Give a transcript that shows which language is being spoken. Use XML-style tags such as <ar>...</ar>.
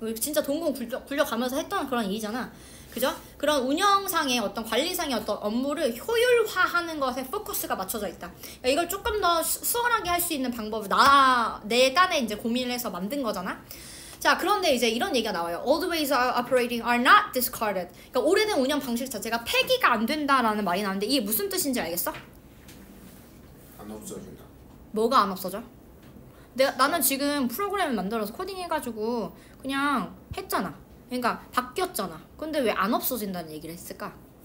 <ko>진짜 동공 굴려가면서 했던 그런 일이잖아. 그죠? 그런 운영상의 어떤 관리상의 어떤 업무를 효율화하는 것에 포커스가 맞춰져 있다. 그러니까 이걸 조금 더 수월하게 할 수 있는 방법을 내 딴에 이제 고민을 해서 만든 거잖아. 자, 그런데 이제 이런 얘기가 나와요.</ko> <en>Old ways of operating are not discarded.</en> <ko>그러니까 오래된 운영 방식 자체가 폐기가 안 된다라는 말이 나오는데 이게 무슨 뜻인지 알겠어? 안 없어진다. 뭐가 안 없어져? 나는 지금 프로그램을 만들어서 코딩해가지고 그냥 했잖아. 그러니까 바뀌었잖아. 근데 왜 안 없어진다는 얘기를 했을까?</ko>